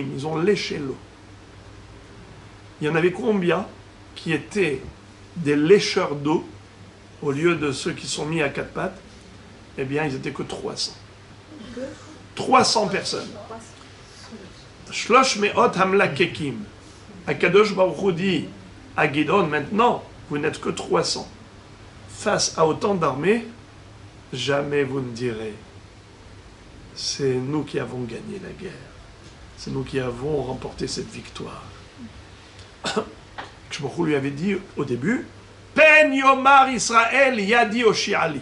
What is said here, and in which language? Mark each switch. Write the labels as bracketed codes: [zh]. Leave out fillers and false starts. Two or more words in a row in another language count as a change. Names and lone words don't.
[fr] Ils ont léché l'eau. Il y en avait combien qui étaient des lécheurs d'eau au lieu de ceux qui sont mis à 4 pattes? Eh bien, ils n'étaient que 300. 300 personnes. [he] שלוש מאות המלקקים. [fr] Akadosh Baruch Hu dit à Gidon, maintenant, vous n'êtes que 300. Face à autant d'armées, jamais vous ne direz, c'est nous qui avons gagné la guerre. C'est nous qui avons remporté cette victoire. Baruch Hu lui avait dit au début, [he] פן יאמר ישראל ידי הושיעה לי.